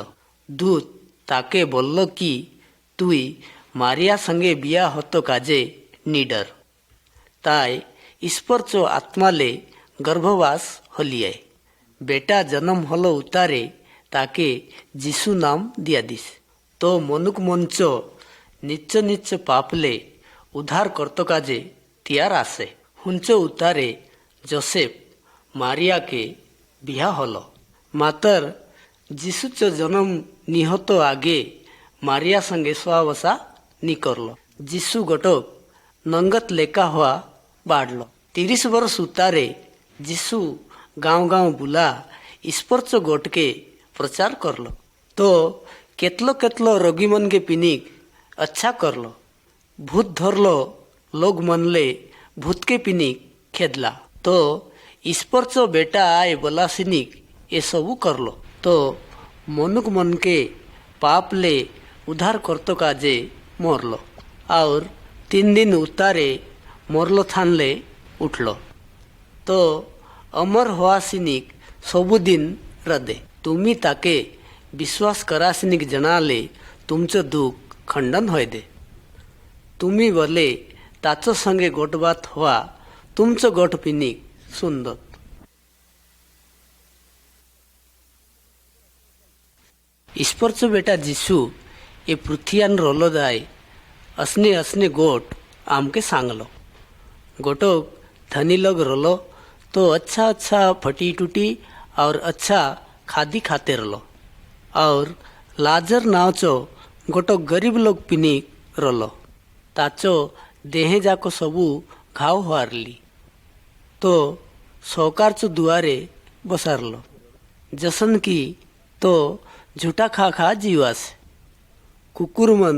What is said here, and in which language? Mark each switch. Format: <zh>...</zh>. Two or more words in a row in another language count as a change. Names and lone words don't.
<hlb>दूत ताके बोल्लो की तुई मारिया संगे बिया होतो काजे निडर. ताई ईश्वर चो आत्माले गर्भवास होलिए. बेटा जन्म होलो उतारे ताके जिसू नाम दिया दिस. तो मनुक मंचो निच्च निच्च पापले उद्धार करतो काजे तैयार आसे. हुंचो उतारे जोसेफ मारिया के बिहा होलो. मातर जिसूचो जन्म निहतो आगे मारिया संगे स्वावसा नी करलो. जिसू गोटोक नंगत लेका हुआ बाढ़लो. 30 वर्ष उतारे जिसू गांव गांव बुला ईश्वरचो गोट के प्रचार करलो. तो केतलो केतलो रोगी मन के पिनिक अच्छा करलो, भूत धरलो लोग मनले भूत के पिनिक खेदला, तो ईश्वरचो बेटा आए बोला सिनिक ये सबू करलो, तो मनुक मन के पाप ले उधार करतो काजे मोरलो, और 3 दिन उतारे मोरलो थानले उठलो, तो अमर हुआ सिनिक सबुदिन रदे तुम्ही ताके विश्वास करासिनिक जनाले तुमचो दुख खंडन होय दे, तुम्ही बोले ताचो संगे गोटबात हुआ तुमचो गोट पिनिक सुंदर। ईश्वरचो बेटा जिसू ये पृथ्वीयान रोलो दाय असने असने गोट आमके सांगलो, गोटोक धनी लोग रोलो तो अच्छा अच्छा फटी टूटी और अच्छा खादी खाते रलो, और लाजर नावचो गोटो गरीब लोग पिनिक रोलो, ताचो देहे जाको सबू घाव हारली, तो सौकारचो दुआरे बसारलो, जसन की तो झूठा खा खा जीवास, कुकुर मन</hlb>